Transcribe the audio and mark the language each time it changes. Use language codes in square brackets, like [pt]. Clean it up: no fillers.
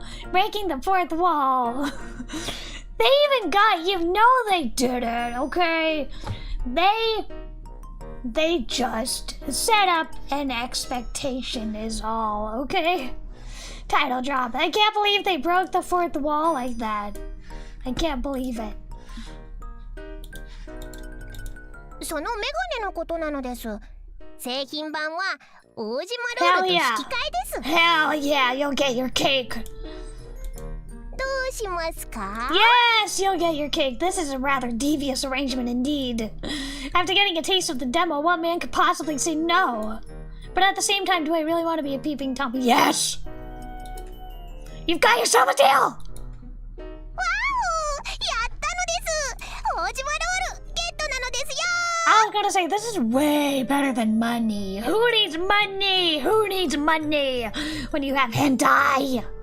[en] Breaking the fourth wall. They even got, you know they did it, okay? They just set up an expectation is all, okay? Title drop. I can't believe they broke the fourth wall like that. I can't believe it. [ja] そのメガネのことなのです。製品版は大島ロールと引き換えです。 [en] Hell yeah, you'll get your cake. [ja] どうしますか? [en] Yes, you'll get your cake. This is a rather devious arrangement indeed. After getting a taste of the demo, what man could possibly say no? But at the same time, do I really want to be a peeping Tom? Yes! You've got yourself a deal! [ja] わお! やったのです! 大島ロールゲットなのですよ! [en] I was gonna say, this is way better than money. Who needs money? Who needs money when you have hentai?